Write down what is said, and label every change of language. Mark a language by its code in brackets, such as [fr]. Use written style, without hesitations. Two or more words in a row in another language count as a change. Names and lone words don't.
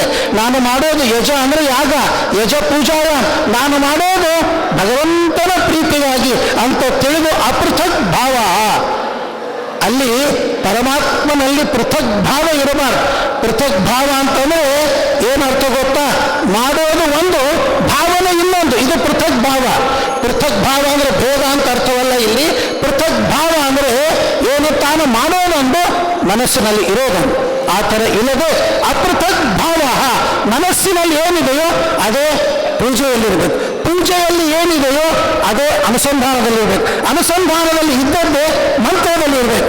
[kn] ನಾನು ಮಾಡೋದು ಯಜ ಅಂದರೆ ಯಾಗ, [sa] ಯಜ ಪೂಜಾಯ, [kn] ನಾನು ಮಾಡೋದು ಭಗವಂತನ ಪ್ರೀತಿಗಾಗಿ ಅಂತ ತಿಳಿದು ಅಪೃಥಕ್ ಭಾವ. ಅಲ್ಲಿ ಪರಮಾತ್ಮನಲ್ಲಿ ಪೃಥಕ್ ಭಾವ ಇರಬಾರ್ದು. ಪೃಥಕ್ ಭಾವ ಅಂತಂದರೆ ಏನರ್ಥ ಗೊತ್ತಾ? ಮಾಡೋದು ಒಂದು, ಭಾವನೆ ಇನ್ನೊಂದು. ಇದು ಪೃಥಕ್ ಭಾವ. ಪೃಥಕ್ ಭಾವ ಅಂದರೆ ಭೇದ ಅಂತ ಅರ್ಥವಲ್ಲ. ಇಲ್ಲಿ ಪೃಥಕ್ ಭಾವ ಅಂದರೆ ಏನು, ತಾನು ಮಾಡೋದೊಂದು, ಮನಸ್ಸಿನಲ್ಲಿ ಇರೋದೊಂದು. ಆ ಥರ ಇಲ್ಲದೆ ಅಪೃಥಕ್ ಭಾವ, ಮನಸ್ಸಿನಲ್ಲಿ ಏನಿದೆಯೋ ಅದೇ ಪೂಜೆಯಲ್ಲಿರಬೇಕು, ಪೂಜೆಯಲ್ಲಿ ಏನಿದೆಯೋ ಅದೇ ಅನುಸಂಧಾನದಲ್ಲಿರಬೇಕು, ಅನುಸಂಧಾನದಲ್ಲಿ ಇದ್ದದ್ದೇ ಮಂತ್ರದಲ್ಲಿರಬೇಕು.